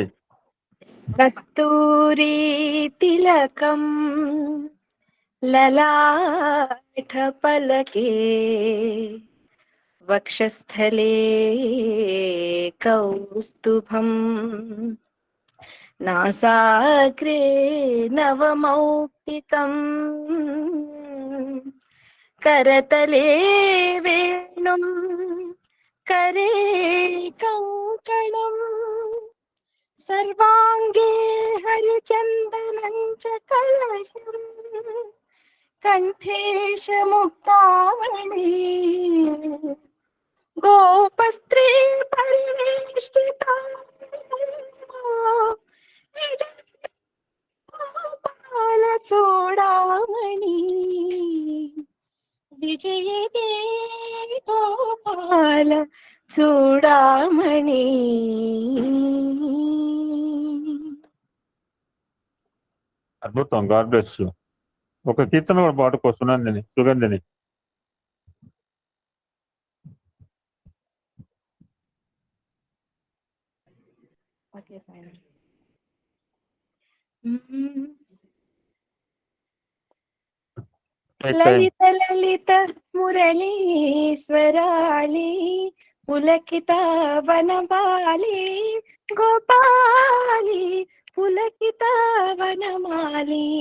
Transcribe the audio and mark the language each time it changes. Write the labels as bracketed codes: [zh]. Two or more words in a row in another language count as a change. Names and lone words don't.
[sa] కస్తూరి తిలకం లలాట పలకే వక్షస్థలే కౌస్తుభం నాసాగ్రే నవమౌక్తికం కరతలే వేణుం करे कंकणं सर्वांगे हरिचंदनं च कलशं कंठेश मुक्तावली गोपस्त्री परिवेष्टिता गोपाल चूडामणि విజయతే గోపాల చూడామణి. [en] అద్భుతం. God bless you. [te] ఒక కీర్తన కూడా పాడుకో సుగంధిని. లలిత లలిత మురళీశ్వరాళి పులకిత వనమాలి గోపాలి పులకిత వనమాలి